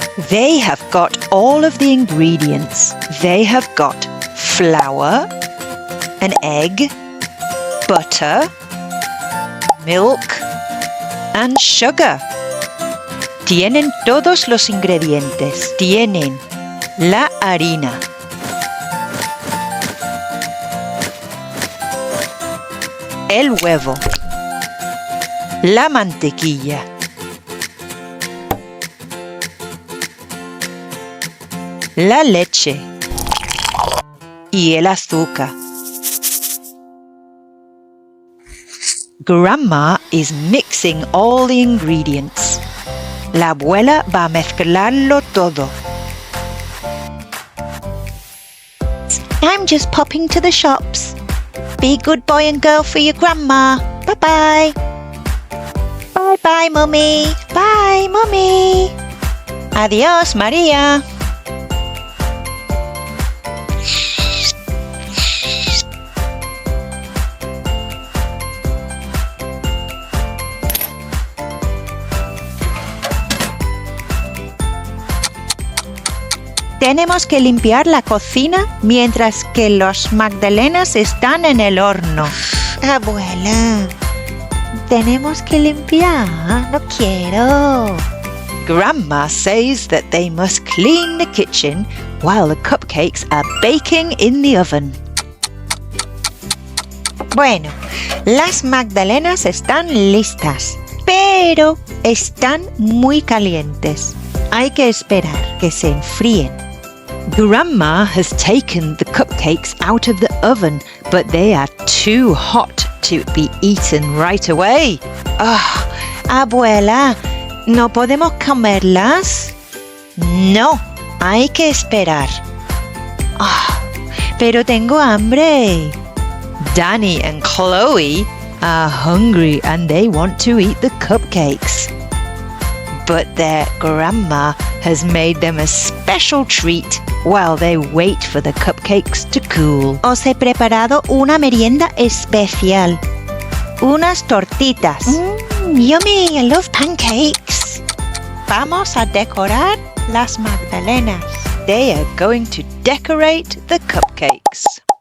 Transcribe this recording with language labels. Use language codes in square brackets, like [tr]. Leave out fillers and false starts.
[en] They have got all of the ingredients. They have got flour, an egg, butter, milk, and sugar. [es] Tienen todos los ingredientes. Tienen la harina, el huevo, la mantequilla, la leche y el azúcar. [en] Grandma is mixing all the ingredients. [es] La abuela va a mezclarlo todo. [en] I'm just popping to the shops. Be good boy and girl for your grandma. Bye-bye. Bye-bye, Mummy. Bye, Mummy. [es] Adiós, [en] María. [es] Tenemos que limpiar la cocina mientras que los magdalenas están en el horno. Abuela, tenemos que limpiar. No quiero. [en] Grandma says that they must clean the kitchen while the cupcakes are baking in the oven. [es] Bueno, las magdalenas están listas, pero están muy calientes. Hay que esperar que se enfríen. [en] Grandma has taken the cupcakes out of the oven, but they are too hot to be eaten right away. [es] Abuela, ¿no podemos comerlas? No, hay que esperar. Pero tengo hambre. [en] Danny and Chloe are hungry and they want to eat the cupcakes. But their grandma has made them a special treat while they wait for the cupcakes to cool. [es] Os he preparado una merienda especial. Unas tortitas. [en] Yummy, I love pancakes. [es] Vamos a decorar las magdalenas. [en] They are going to decorate the cupcakes.